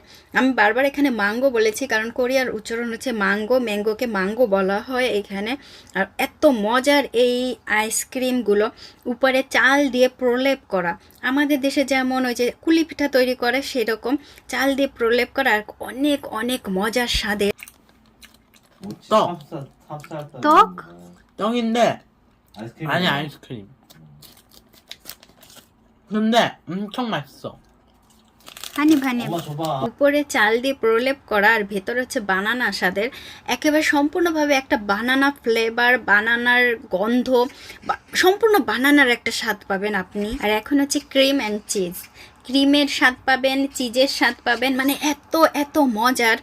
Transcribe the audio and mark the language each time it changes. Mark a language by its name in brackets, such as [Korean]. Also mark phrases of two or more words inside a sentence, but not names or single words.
[Bangla] আমি বারবার এখানে ম্যাঙ্গো বলেছি, কারণ কোরিয়ার উচ্চারণ হচ্ছে ম্যাঙ্গোকে ম্যাঙ্গো বলা হয় এখানে। আর এত মজার এই আইসক্রিমগুলো, উপরে চাল দিয়ে প্রলেপ করা, আমাদের দেশে যেমন ওই যে কুলি পিঠা তৈরি করে সেরকম চাল দিয়ে প্রলেপ করা, আর অনেক অনেক মজার স্বাদের। [Korean] 떡? 떡인데 아이스크림 아니 먹어? 아이스크림. 근데 엄청 맛있어. ভানি 엄마 줘봐. [Bangla] উপরে চাল দিয়ে প্রলেপ করা, আর ভেতরে হচ্ছে বানানা স্বাদের, একেবারে সম্পূর্ণভাবে একটা [English] banana flavor, [Bangla] বানানার গন্ধ, সম্পূর্ণ বানানার একটা স্বাদ পাবেন আপনি। আর এখন হচ্ছে [English] cream and cheese, [Bangla] ক্রিমের স্বাদ পাবেন, চিজের স্বাদ পাবেন, মানে এত মজার।